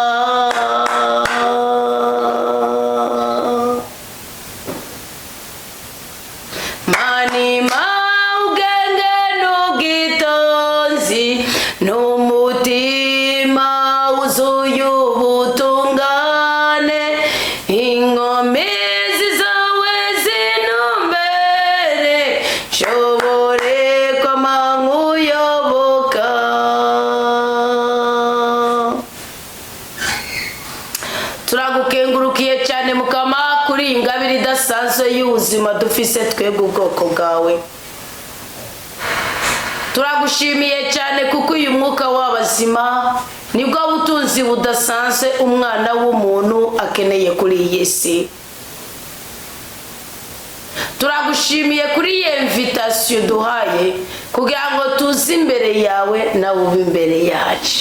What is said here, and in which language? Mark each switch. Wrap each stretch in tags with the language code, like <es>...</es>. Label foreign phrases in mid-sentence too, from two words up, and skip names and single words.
<rn>manima ubwenge n'ubwitonzi n'umutima wuzuye ubutungane inkomezi zawe zinumbere nshobore kwama nkuyoboka turagukengurukiye cyane mukama kuri ingabire idasanzwe y'ubuzima dufise twebwe ubwoko bwawe turagushimiye cyane kuko uyu mwuka w'abazima nibwo butunzi budasanzwe umwana w'umuntu akeneye kuri iyi si turagushimiye kuri iyi invitation duhaye kugira ngo tuze imbere yawe nawe ube imbere yacu</rn>